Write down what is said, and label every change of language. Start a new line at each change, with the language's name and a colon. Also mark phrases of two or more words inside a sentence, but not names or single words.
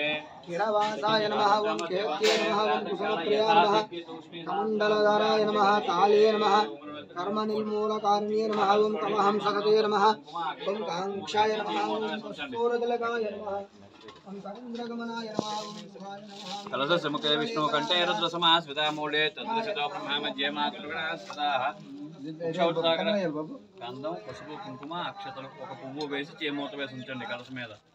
Sanskrit: कीड़वासाय नमः ओम केत्ये नमः ओम कुसुमप्रियाय नमः कमण्डलधाराय नमः काले नमः कर्मनिर्मूलकारिण्ये नमः ओम कमहंसगते नमः ओम कांक्षाय नमः ओम कस्तूरतिलकाय नमः ओम सरेन्द्रगमनाय नमः ओम सुभाय नमः कलश समुखे विष्णु कंठे रुद्रसमा स्वितामूले तद्दृशतो ब्रह्मा मध्ये मातृगणास्पदाः
Telugu: గంధం పసుపు కుంకుమ అక్షతలు ఒక పువ్వు వేసి చేమూత వేసి ఉంచండి కలశ మీద.